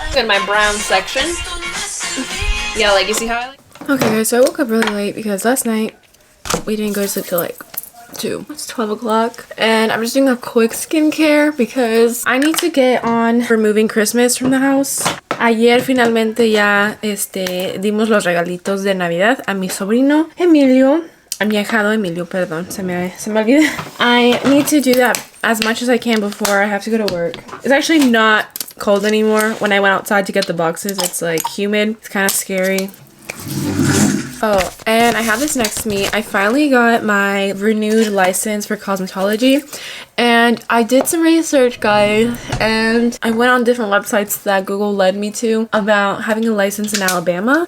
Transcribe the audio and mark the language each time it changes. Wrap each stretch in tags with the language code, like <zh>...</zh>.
<en>In my brown section. Yeah, like, you see how I like? Okay, guys, so I woke up really late because last night we didn't go to sleep till like 2. It's 12 o'clock and I'm just doing a quick skincare because I need to get on removing Christmas from the house.</en> <es>Ayer finalmente ya dimos los regalitos de Navidad a mi sobrino Emilio. A mi ahijado Emilio, perdón, se me olvidó.</es> <en>I need to do that as much as I can before I have to go to work. It's actually not cold anymore. When I went outside to get the boxes, it's like humid. It's kind of scary. Oh, and I have this next to me. I finally got my renewed license for cosmetology, and I did some research, guys, and I went on different websites that Google led me to about having a license in Alabama.</en>